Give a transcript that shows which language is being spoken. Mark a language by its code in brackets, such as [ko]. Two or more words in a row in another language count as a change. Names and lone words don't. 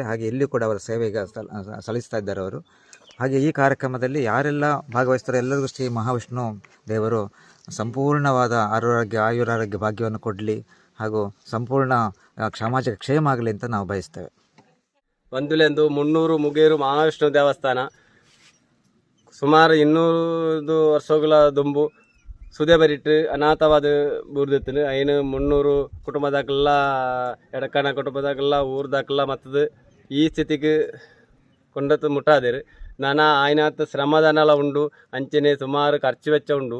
[kn] ಹಾಗೆ ಇಲ್ಲಿಯೂ ಕೂಡ ಅವರ ಸೇವೆ ಈಗ ಸಲ್ಲಿಸ್ತಾ ಇದ್ದಾರೆ ಅವರು. ಹಾಗೆ ಈ ಕಾರ್ಯಕ್ರಮದಲ್ಲಿ ಯಾರೆಲ್ಲ ಭಾಗವಹಿಸ್ತಾರೋ ಎಲ್ಲರಿಗೂ ಶ್ರೀ ಮಹಾವಿಷ್ಣು ದೇವರು ಸಂಪೂರ್ಣವಾದ ಆಯುರಾರೋಗ್ಯ ಭಾಗ್ಯವನ್ನು ಕೊಡಲಿ, ಹಾಗೂ ಸಂಪೂರ್ಣ ಸಾಮಾಜಿಕ ಕ್ಷೇಮ ಆಗಲಿ ಅಂತ ನಾವು ಬಯಸ್ತೇವೆ. [tcy] ಒಂದುಲೆಂದು 300 ಮುಗೇರು ಮಹಾವಿಷ್ಣು ದೇವಸ್ಥಾನ ಸುಮಾರು 200 ವರ್ಷಗಳ ದುಂಬು ಸುದೆ ಬರಿಟ್ಟು ಅನಾಥವಾದ ಬೂರ್ದಿತ್ತು. ಐನು 300 ಕುಟುಂಬದಾಗೆಲ್ಲ ಎಡಕಣ ಕುಟುಂಬದಾಗೆಲ್ಲ ಊರ್ದಾಗೆಲ್ಲ ಮತ್ತದು ಈ ಸ್ಥಿತಿಗೆ ಕೊಂಡತ್ತು ಮುಟ್ಟಾದಿರು. ನಾನಾ ಆಯ್ನಾತ್ ಶ್ರಮದಾನೆಲ್ಲ ಉಂಡು, ಅಂಚನೆ ಸುಮಾರು ಖರ್ಚು ವೆಚ್ಚ ಉಂಡು.